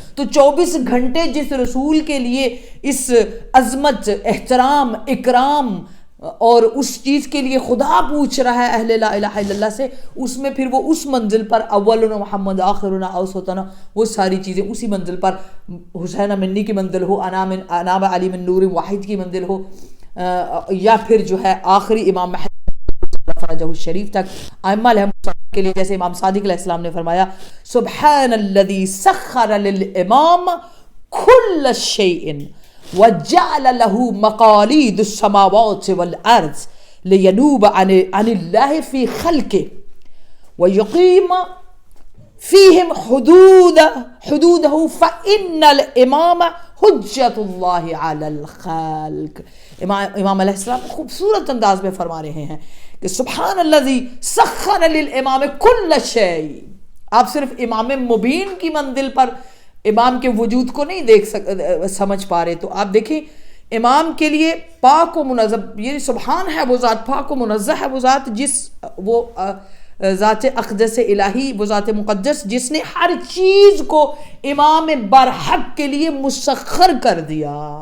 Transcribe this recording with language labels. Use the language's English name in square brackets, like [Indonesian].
[Urdu] تو 24 گھنٹے جس رسول کے لیے اس عظمت، احترام، اکرام اور اس چیز کے لیے خدا پوچھ رہا ہے اہل لا الہ الا اللہ سے، اس میں پھر وہ اس منزل پر [Arabic] اولنا محمد آخرنا اوسطنا، [Urdu] وہ ساری چیزیں اسی منزل پر، حسین منی کی منزل ہو، [Arabic] انا علی من نور واحد [Urdu] کی منزل ہو، یا پھر جو ہے آخری امام مہدی فرجہ الشریف تک. ائمہ علیہ کے لیے جیسے امام صادق علیہ السلام نے فرمایا [Arabic] سبحان الذی سخر للامام کل شیء وجعل له مقاليد السماوات والأرض لينوب عن الله في خلقه ويقيم فيهم حدوده فإن الإمام حجة الله على الخلق. [Urdu] امام علیہ السلام خوبصورت انداز میں فرما رہے ہیں کہ [Arabic] سبحان الذی سخر للامام کل شیء. [Urdu] آپ صرف امام مبین کی منزل پر امام کے وجود کو نہیں سمجھ پا رہے، تو آپ دیکھیں امام کے لیے پاک و منزہ، یہ سبحان ہے وہ ذات، پاک و منزہ ہے وہ ذات، جس وہ ذات اقدس الہی، وہ ذات مقدس جس نے ہر چیز کو امام برحق کے لیے مسخر کر دیا.